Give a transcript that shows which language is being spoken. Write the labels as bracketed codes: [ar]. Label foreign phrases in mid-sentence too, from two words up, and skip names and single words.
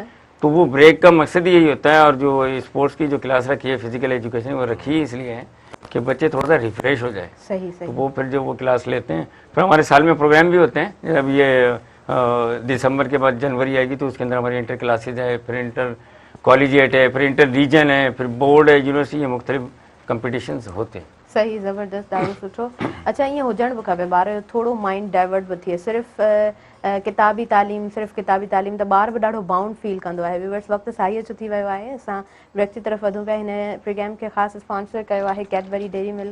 [ur] تو وہ بریک کا مقصد ہی یہی ہوتا ہے۔ اور جو سپورٹس کی جو کلاس رکھی ہے [en] physical education, [ur] وہ رکھی اس لیے ہے کہ بچے تھوڑا سا ریفریش ہو جائے. صحیح. تو وہ پھر جو وہ کلاس لیتے ہیں، پھر ہمارے سال میں پروگرام بھی ہوتے ہیں. جب یہ دسمبر کے بعد جنوری آئے گی تو اس کے اندر ہماری [en] inter classes [ur] ہے، پھر [en] inter collegiate [ur] ہے، پھر [en] inter region [ur] ہے، پھر بورڈ ہے، یونیورسٹی ہے، مختلف کمپٹیشنز ہوتے ہیں. صحیح, [sd] ज़बरदस्त, ॾाढो सुठो। अच्छा, ईअं हुजणु बि खपे, ॿार जो थोरो [en] mind divert [sd] बि थिए। सिर्फ़ु किताबी तालीम त ॿार बि ॾाढो [en] bound feel [sd] कंदो आहे। व्यूअर्स, वक़्तु साईं जो थी वियो आहे, असां ब्रेक जी तरफ़ वधूं पिया। हिन प्रोग्राम खे ख़ासि स्पॉन्सर कयो आहे कैडबरी डेयरी मिल्क।